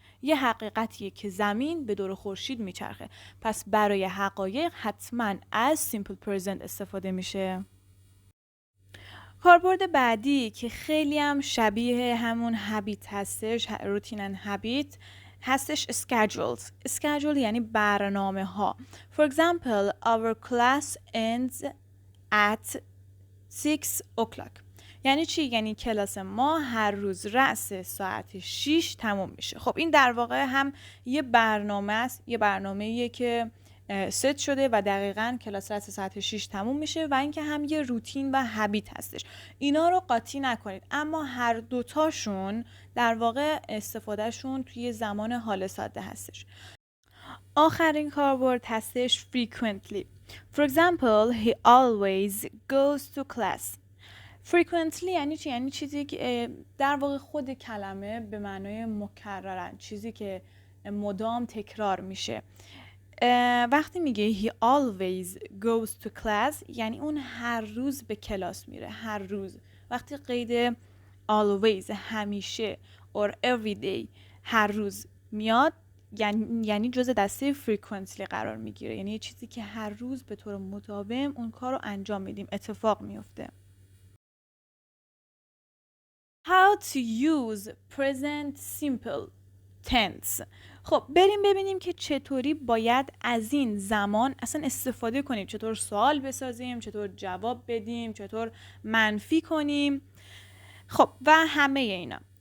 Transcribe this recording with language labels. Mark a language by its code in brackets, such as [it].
[fa] یه حقیقتیه که زمین به دور خورشید میچرخه. پس برای حقایق حتما از simple present استفاده میشه. کاربرد بعدی که خیلی هم شبیه همون هابیت هستش، روتین and habit هستش schedule یعنی برنامه ها. [en] For example, our class ends at 6 o'clock. [fa] یعنی چی؟ یعنی کلاس ما هر روز رأس ساعت 6 تموم میشه. خب این در واقع هم یه برنامه است، یه برنامه‌ایه که ست شده و دقیقاً کلاس رأس ساعت 6 تموم میشه و اینکه هم یه روتین و هابیت هستش. اینا رو قاطی نکنید، اما هر دوتاشون در واقع استفادهشون توی زمان حال ساده هستش. آخرین کاربرد هستش frequently. [en] For example, he always goes to class. [fa] frequently یعنی چی؟ یعنی چیزی که در واقع خود کلمه به معنای مکررن، چیزی که مدام تکرار میشه. وقتی میگه [en] he always goes to class [fa] یعنی اون هر روز به کلاس میره، هر روز. وقتی قید always همیشه or every day هر روز میاد یعنی جزء دسته frequently قرار میگیره، یعنی چیزی که هر روز به طور مداوم اون کار رو انجام میدیم، اتفاق میفته. [en] How to use present simple tense. [fa] خب بریم ببینیم که چطوری باید از این زمان اصلا استفاده کنیم، چطور سوال بسازیم، چطور جواب بدیم، چطور منفی کنیم. خب و همه اینا.